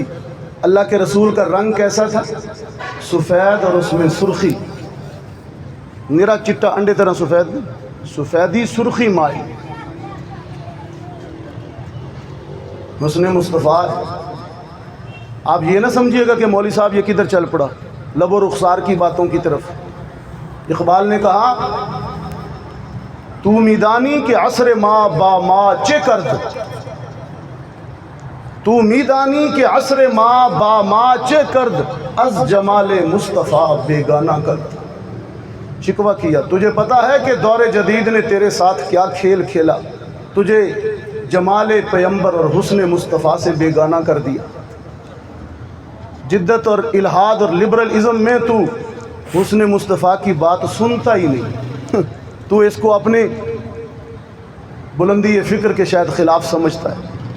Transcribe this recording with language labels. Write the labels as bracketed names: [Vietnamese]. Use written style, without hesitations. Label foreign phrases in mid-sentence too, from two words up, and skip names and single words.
[Urdu] اللہ کے رسول کا رنگ کیسا تھا؟ سفید، اور اس میں سرخی، [Punjabi] نرا چٹا [Urdu] انڈے طرح سفید، سفیدی سرخی مائی. حسن مصطفیٰ. آپ یہ نہ سمجھیے گا کہ مولوی صاحب یہ کدھر چل پڑا لب و رخسار کی باتوں کی طرف. اقبال نے کہا [Persian] تو میدانی کے عصر ما با ما چے کرد، تو میدانی کے عصر ما با ما چے کرد، از جمال مصطفیٰ بیگانہ کرد. [Urdu] شکوہ کیا تجھے پتا ہے کہ دور جدید نے تیرے ساتھ کیا کھیل کھیلا، تجھے جمال پیمبر اور حسن مصطفیٰ سے بیگانہ کر دیا. جدت اور الحاد اور لبرلزم میں تو حسن مصطفیٰ کی بات سنتا ہی نہیں تو اس کو اپنے بلندی فکر کے شاید خلاف سمجھتا ہے.